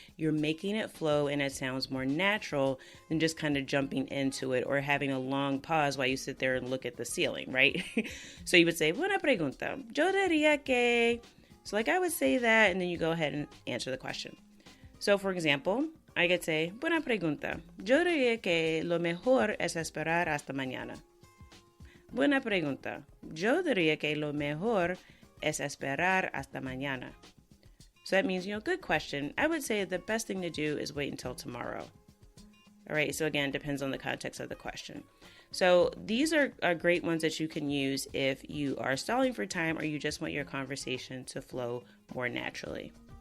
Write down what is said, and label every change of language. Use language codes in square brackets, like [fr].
[en] You're making it flow, and it sounds more natural than just kind of jumping into it or having a long pause while you sit there and look at the ceiling, right? So you would say, [es] buena pregunta. Yo diría que. [en] So like I would say that, and then you go ahead and answer the question. So for example, I could say, [es] buena pregunta. Yo diría que lo mejor es esperar hasta mañana. Buena pregunta. Yo diría que lo mejor es esperar hasta mañana. [en] So that means, good question. I would say the best thing to do is wait until tomorrow. All right, so again, depends on the context of the question. So these are great ones that you can use if you are stalling for time or you just want your conversation to flow more naturally.